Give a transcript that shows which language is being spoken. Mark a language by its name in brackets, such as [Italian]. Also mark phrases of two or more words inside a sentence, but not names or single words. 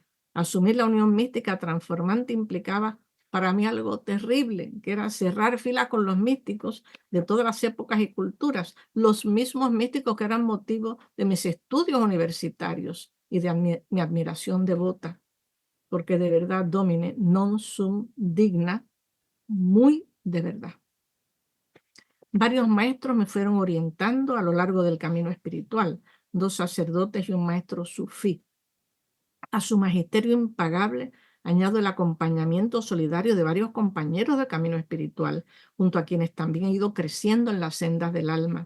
[Spanish] Asumir la unión mística transformante implicaba para mí algo terrible, que era cerrar fila con los místicos de todas las épocas y culturas, los mismos místicos que eran motivo de mis estudios universitarios y de mi admiración devota, porque de verdad, [Latin] Domine, non sum digna, [Spanish] muy de verdad. Varios maestros me fueron orientando a lo largo del camino espiritual, 2 sacerdotes y un maestro sufí. A su magisterio impagable añado el acompañamiento solidario de varios compañeros del camino espiritual, junto a quienes también he ido creciendo en las sendas del alma.